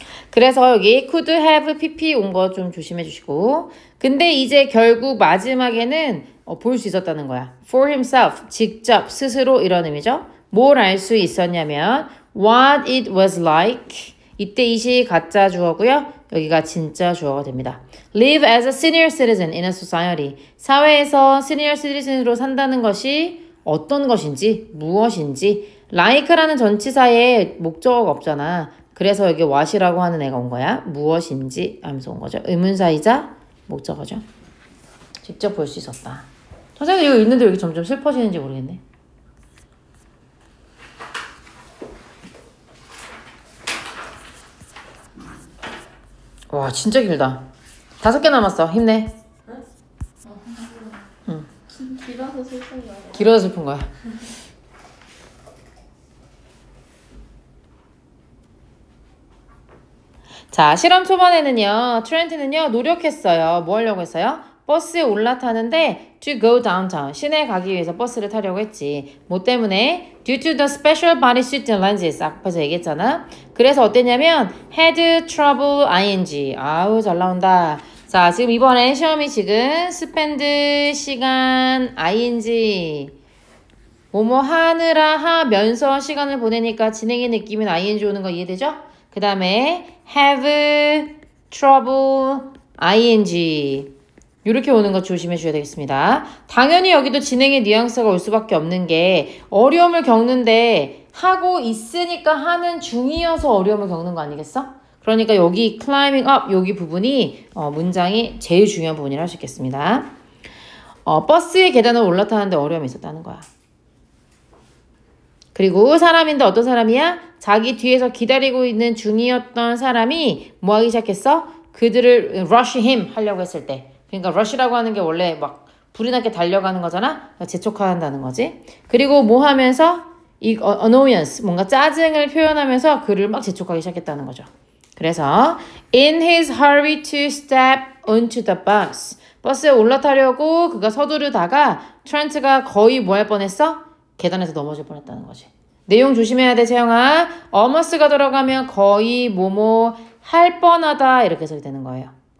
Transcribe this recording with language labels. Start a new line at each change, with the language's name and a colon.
Korean: 그래서 여기 could have pp 온 거 좀 조심해 주시고, 근데 이제 결국 마지막에는 볼 수 있었다는 거야.
English: for himself,
Korean: 직접, 스스로 이런 의미죠. 뭘 알 수 있었냐면
English: what it was like.
Korean: 이때 이시 가짜 주어고요. 여기가 진짜 주어가 됩니다.
English: live as a senior citizen in a society.
Korean: 사회에서 senior citizen으로 산다는 것이 어떤 것인지, 무엇인지. like라는 전치사에 목적어가 없잖아. 그래서 여기 what이라고 하는 애가 온 거야. 무엇인지 하면서 온 거죠. 의문사이자 목적어죠. 직접 볼 수 있었다. 선생님 이거 읽는데 왜 이렇게 점점 슬퍼지는지 모르겠네. 와 진짜 길다. 5개 남았어. 힘내. 응. 길어서 슬픈 거예요. 길어서 슬픈 거야. 자, 실험 초반에는요, 트렌트는요, 노력했어요. 뭐 하려고 했어요? 버스에 올라타는데
English: to go downtown,
Korean: 시내 가기 위해서 버스를 타려고 했지. 뭐 때문에?
English: due to the special bodysuit and lenses.
Korean: 앞에서 얘기했잖아. 그래서 어땠냐면
English: had trouble ing.
Korean: 아우 잘 나온다. 자, 지금 이번에 시험이 지금 spend 시간 ing. 뭐뭐 하느라 하면서 시간을 보내니까 진행의 느낌은 ing 오는 거 이해되죠? 그 다음에
English: have trouble ing
Korean: 이렇게 오는 거 조심해 주셔야 되겠습니다. 당연히 여기도 진행의 뉘앙스가 올 수밖에 없는 게 어려움을 겪는데 하고 있으니까 하는 중이어서 어려움을 겪는 거 아니겠어? 그러니까 여기
English: climbing up
Korean: 여기 부분이 문장이 제일 중요한 부분이라 할 수 있겠습니다. 버스의 계단을 올라타는데 어려움이 있었다는 거야. 그리고 사람인데 어떤 사람이야? 자기 뒤에서 기다리고 있는 중이었던 사람이 뭐 하기 시작했어? 그들을
English: rush him
Korean: 하려고 했을 때. 그러니까 rush라고 하는 게 원래 막 불이 나게 달려가는 거잖아? 재촉한다는 거지. 그리고 뭐 하면서 이 annoyance, 뭔가 짜증을 표현하면서 그를 막 재촉하기 시작했다는 거죠. 그래서
English: in his hurry to step onto the bus.
Korean: 버스에 올라타려고 그가 서두르다가 트렌트가 거의 뭐 할 뻔했어? 계단에서 넘어질 뻔했다는 거지. 내용 조심해야 돼, 채영아. almost가 들어가면 거의 뭐뭐 할 뻔하다 이렇게 해석이 되는 거예요.